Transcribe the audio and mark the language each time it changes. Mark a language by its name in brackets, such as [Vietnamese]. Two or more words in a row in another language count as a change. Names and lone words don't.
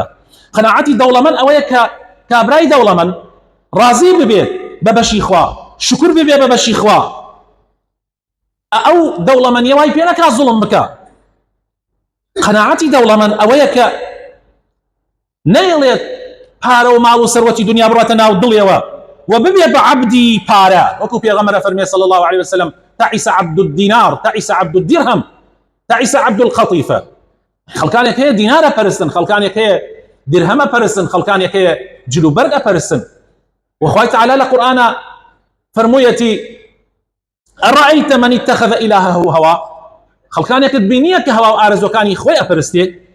[Central Kurdish] قەناعەتی دەوڵەمەند ئەوەیە کە کابرای دەوڵەمەند ڕازی ببێت بە بەشی خوا، شکر ببێ بە بەشی خوا. ئەو دەوڵەمەندیە وای پێ نەکا زوڵم بکە. قەناعەتی دەوڵەمەند ئەوەیە کە نەیڵێت پارە و ماڵ و سەروەتی دنیا بڕاتە ناو دڵیەوە و ببێ بە عەبدی پارە، وەکو پێغەمبەر فەرمێ [Arabic] صلی الله عليه وسلم تعس عبد الدينار، تعس عبد الدرهم، تعس عبد القطيفة. [Central Kurdish] خەڵکانێک هەیە دینارە پەرستن، خەڵکانێک هەیە درهەمە پەرستن، خەڵکانێک هەیە جلوبەرگە پەرستن. وخوای تەعالا لە قورئانە فەرموویەتی [Arabic] ئەڕەئەیتە مەن اتەخەذە ئیلهەه هەوا. [Central Kurdish] خەڵکانێکت بینیە کە هەوا و ئارەزوەکانی خۆی ئەپەرستێت.